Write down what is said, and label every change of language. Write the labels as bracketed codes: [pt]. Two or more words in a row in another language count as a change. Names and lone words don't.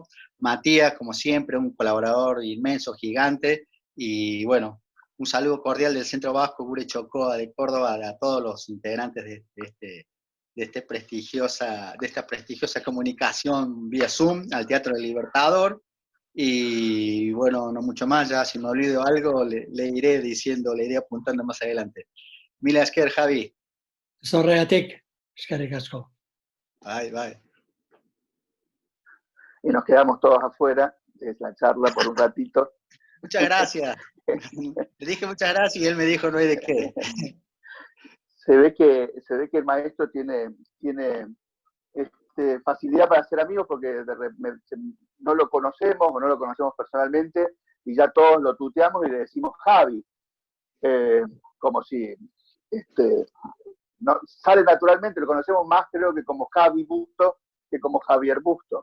[es] Matías, como siempre, un colaborador inmenso, gigante, y bueno, un saludo cordial del Centro Vasco Gure Chocoa de Córdoba a todos los integrantes de esta prestigiosa comunicación vía Zoom al Teatro del Libertador. Y bueno, no mucho más, ya si me olvido algo le iré diciendo, le iré apuntando más adelante. [eu] Mila esker, Javi. Zorreatik, eskerrik asko. [en] Bye, bye. [es] Y nos quedamos todos afuera de la charla por un ratito. Muchas gracias. Le dije muchas gracias y él me dijo no hay de qué. Se ve que el maestro tiene facilidad para ser amigos porque no lo conocemos o no lo conocemos personalmente y ya todos lo tuteamos y le decimos Javi, como si no, sale naturalmente, lo conocemos más creo que como Javi Busto que como Javier Busto.